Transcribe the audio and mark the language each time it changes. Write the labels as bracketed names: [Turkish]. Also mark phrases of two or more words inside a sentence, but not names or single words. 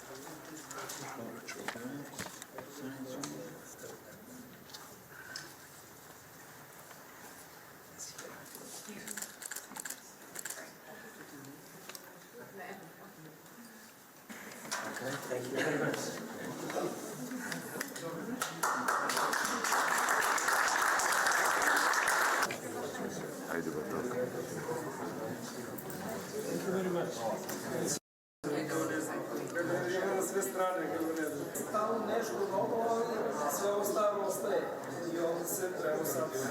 [English] Okay, thank you very much. Thank you very much. [Bosnian] Na sve strane, stalno nešto novo, ali sve ovo staro ostaje. I ovdje se treba sad.